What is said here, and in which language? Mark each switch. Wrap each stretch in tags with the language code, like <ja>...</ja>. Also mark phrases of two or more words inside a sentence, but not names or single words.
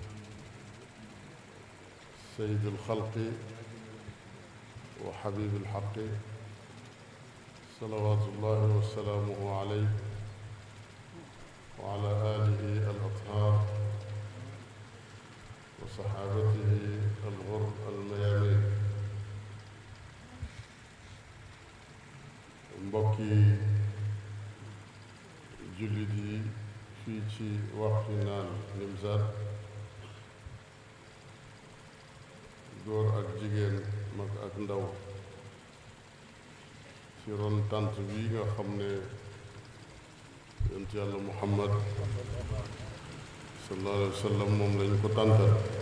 <ar>سيد الخلق وحبيب الحق صلوات الله وسلامه عليه وعلى آله الأطهار وصحابته الغر الميامين.</ar> <wo>mbokki jullit yi fii ci waxtu naan Nimzaat, góor ak jigéen, mag ak ndaw, ci ron tànt bi nga xam ne yonent Yàlla Muhammad</wo> <ar>صلى الله عليه وسلم</ar> <wo>moom lañu ko tàntal.</wo>